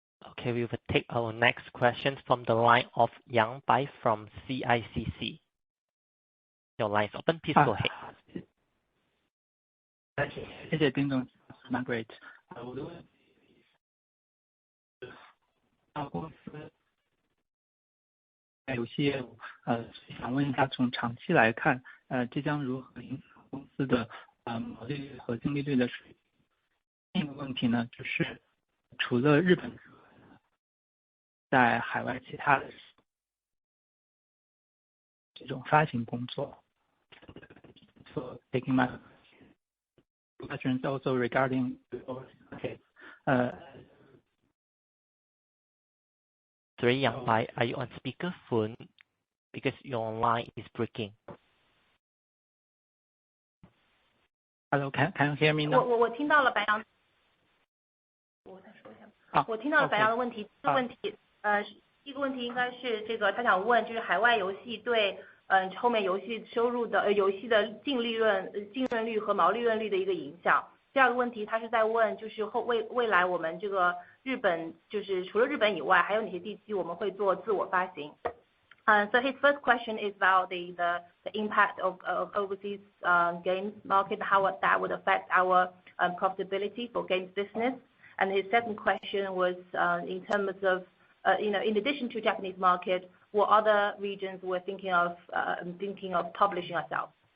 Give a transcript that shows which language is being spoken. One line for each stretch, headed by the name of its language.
English: Okay, we will take our next question from the line of Yang Bai from CICC. Your line is open, please go ahead.
Chinese: 谢谢丁总 Margaret。我的问题是公司游戏业务想问一下，从长期来看这将如何影响公司的毛利率和净利率的水平。另一个问题呢，就是除了日本之外，在海外其他的这种发行工作。
English: So taking my questions also regarding the overseas market. Sorry, Yang Bai, are you on speakerphone? Because your line is breaking. Hello, can you hear me now?
Chinese: 我听到了白羊，我再说一下。我听到了白羊的问题。这个问题第一个问题应该是这个他想问，就是海外游戏对后面游戏收入的游戏的净利润率和毛利润率的一个影响。第二个问题他是在问，就是未来我们这个日本，就是除了日本以外还有哪些地区我们会做自我发行。
English: So his first question is about the impact of overseas games market, how that would affect our profitability for games business. And his second question was in terms of in addition to Japanese market, what other regions we're thinking of publishing ourselves.